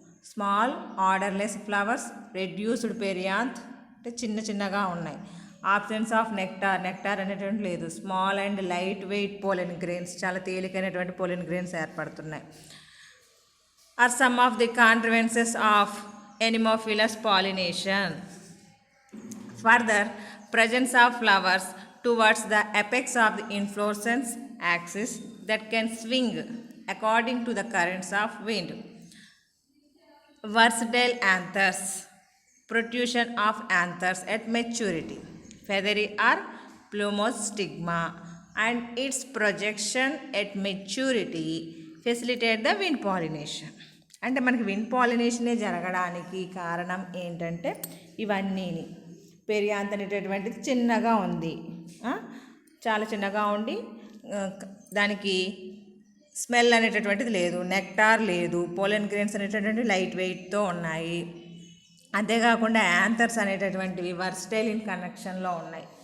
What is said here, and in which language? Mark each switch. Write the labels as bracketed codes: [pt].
[en] small odourless flowers reduced perianth [te] అంటే చిన్నగా ఉన్నాయి. [en] absence of nectar [te] అనేటువంటి లేదు. [en] small and light weight pollen grains [te] చాలా తేలికైనటువంటి [en] pollen grains [te] ఏర్పడుతున్నాయి. [en] Are some of the contrivances of anemophilous pollination. Further presence of flowers towards the apex of the inflorescence axis that can swing according to the currents of wind. Versatile anthers, protrusion of anthers at maturity, feathery or plumose stigma and its projection at maturity facilitate the wind pollination. [te] అంటే మనకి wind పాలినేషనే జరగడానికి కారణం ఏంటంటే ఇవన్నీని perianth అనేటటువంటిది చిన్నగా ఉంది, చాలా చిన్నగా ఉండి దానికి స్మెల్ అనేటటువంటిది లేదు, నెక్టార్ లేదు, పోలెన్ గ్రెయిన్స్ అనేటటువంటి లైట్ వెయిట్తో ఉన్నాయి. అంతేకాకుండా యాంథర్స్ అనేటటువంటివి వర్స్టైల్ ఇన్ కనెక్షన్లో ఉన్నాయి.